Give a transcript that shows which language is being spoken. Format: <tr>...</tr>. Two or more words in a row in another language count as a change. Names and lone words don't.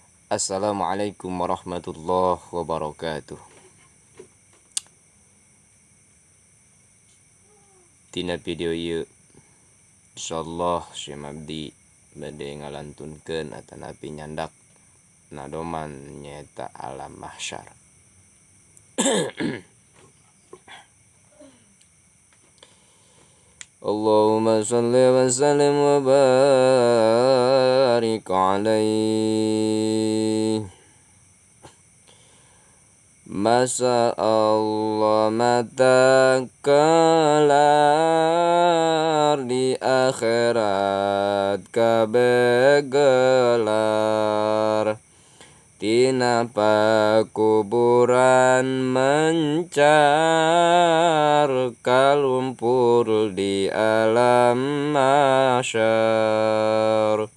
<ar>السلام عليكم ورحمة الله وبركاته.</ar> <su>Tina video ieu insyaallah Syekh Mabdi bade ngalantunkeun atanapi nyandak nadoman nyaeta alam mahsyar.</su> <ar>اللهم صل وسلم وبارك عليه. ما شاء الله</ar> <su>mata kelar di akhirat kabeh gelar tina pakuburan mencar kalumpur di alam mahsyar.</su>